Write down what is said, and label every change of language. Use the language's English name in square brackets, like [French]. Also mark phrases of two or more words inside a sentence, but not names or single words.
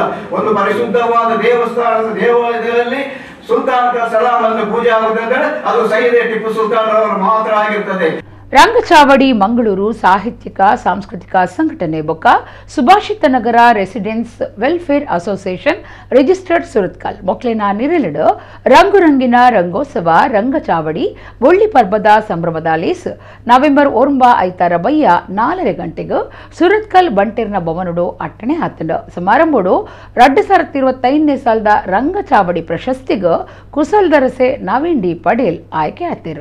[Kannada] ಒಂದು ಪರಿಶುದ್ಧವಾದ ದೇವಾಲಯದಲ್ಲಿ ಸುಲ್ತಾನದ ಸಲಾಮನ್ನು ಪೂಜೆ ಆಗುವುದಂದರೆ ಅದು ಸೈಯದ್ ಟಿಪ್ಪು ಸುಲ್ತಾನ್ ಅವರು ಮಾತ್ರ ಆಗಿರ್ತದೆ. [Tulu] ರಂಗಚಾವಡಿ ಮಂಗಳೂರು ಸಾಹಿತ್ಯಿಕ ಸಾಂಸ್ಕೃತಿಕ ಸಂಘಟನೆ ಬೊಕ್ಕ ಸುಭಾಷಿತ ನಗರ ರೆಸಿಡೆನ್ಸ್ ವೆಲ್ಫೇರ್ ಅಸೋಸಿಯೇಷನ್ ರಿಜಿಸ್ಟರ್ಡ್ ಸುರತ್ಕಲ್ ಮೊಕ್ಲಿನ ನಿರಲಿಡು ರಂಗುರಂಗಿನ ರಂಗೋತ್ಸವ ರಂಗಚಾವಡಿ ಬೊಳ್ಳಿ ಪರ್ಬದ ಸಂಭ್ರಮದ ಲೇಸ್ ನವೆಂಬರ್ 9 ಐತಾರ ಬಯ್ಯ 4 ಗಂಟೆಗೆ ಸುರತ್ಕಲ್ ಬಂಟೇರ್ನ ಭವನಡು ಅಟ್ಟಣೆ ಆತಂಡ. ಸಮಾರಂಭಡು 2025 ಸಾಲದ ರಂಗಚಾವಡಿ ಪ್ರಶಸ್ತಿಗೆ ಕುಸಲ್ದರಸೆ ನವೀನ್ ಡಿ ಪಡೇಲ್ ಆಯ್ಕೆ ಆತಿರು.